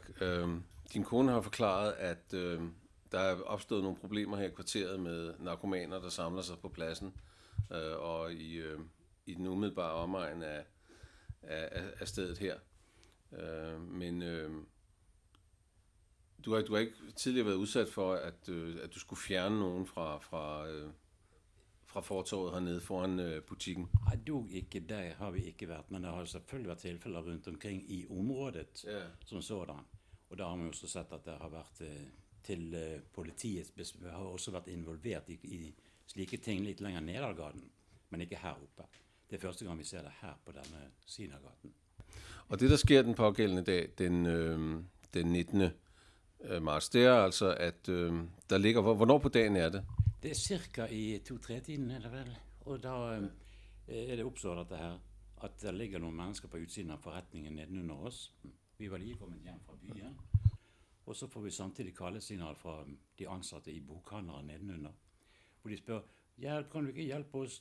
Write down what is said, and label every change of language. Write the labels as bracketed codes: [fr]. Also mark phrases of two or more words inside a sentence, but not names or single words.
[da] Din kone har forklaret, at der er opstået nogle problemer her i kvarteret med narkomaner, der samler sig på pladsen og i den umiddelbare omegn af stedet her. Men du har ikke tidligere været udsat for, at du skulle fjerne nogen fra fortovet hernede foran butikken? [no] Nei, dog ikke det har vi ikke vært, men det har selvfølgelig vært tilfeller rundt omkring i området som sådan. Og da har vi også sett at det har vært til politiet, har også vært involvert i slike ting litt lenger ned av gaten, men ikke her oppe. Det er første gang vi ser det her på denne siden av gaten. [da] Og det, der sker den pågældende dag, den 19. marts, det er altså, at der ligger... Hvornår på dagen er det? [no] Det er cirka i 2-3-tiden, er det vel. Og da er det oppstået dette her, at det ligger noen mennesker på utsiden av forretningen nedenunder oss. Vi var lige kommet hjem fra byen, og så får vi samtidig kallesignal fra de ansatte i bokhandlere nedenunder, hvor de spør, hjelp, kan du ikke hjelpe oss?